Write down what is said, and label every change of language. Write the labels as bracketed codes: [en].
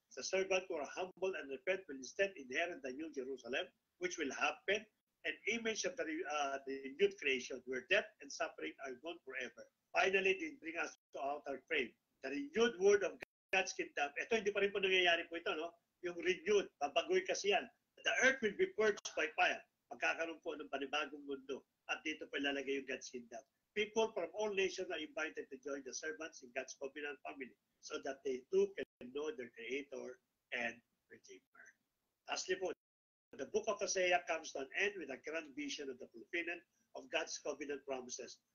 [en] The servant who are humble and repent will instead inherit the new Jerusalem, which will happen, an image of the renewed creation, where death and suffering are gone forever. Finally, they bring us to outer frame. The renewed word of God's kingdom. [tl] Ito, hindi pa rin po nangyayari po ito, no? [en] Yung renewed, [tl] babagoy kasi yan. [en] The earth will be purged by fire. [tl] Magkakaroon po ng panibagong mundo. At dito po ilalagay yung God's kingdom. [en] People from all nations are invited to join the servants in God's covenant family so that they too can know their Creator and Redeemer. Lastly po, the book of Hosea comes to an end with a grand vision of the fulfillment of God's covenant promises.